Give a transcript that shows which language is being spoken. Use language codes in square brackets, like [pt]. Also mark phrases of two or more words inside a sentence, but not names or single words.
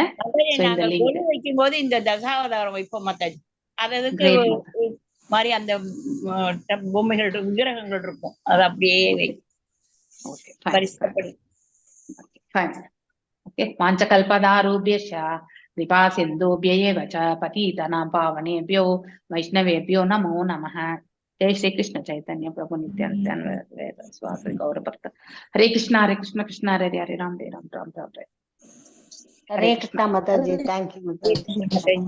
[ta] வைக்கும் போது இந்த தசாவதாரம் வைப்போம் மாதாஜி. அதுக்கு மாதிரி அந்த பொம்மைகள் விக்கிரகங்கள் இருக்கும், அது அப்படியே [sa] பாஞ்சகல்பதாரூபியஷ कृपा सिन्धुभ्यैव च पतितानां पावनेभ्यो वैष्णवेभ्यो नमो नमः। जय श्री कृष्ण चैतन्य प्रभु नित्यानंद स्वामी गौर भक्त। हरे कृष्ण कृष्ण हरे हरे राम राम राम राम हरे। [hi] हरे कृष्ण माताजी। [en] thank you.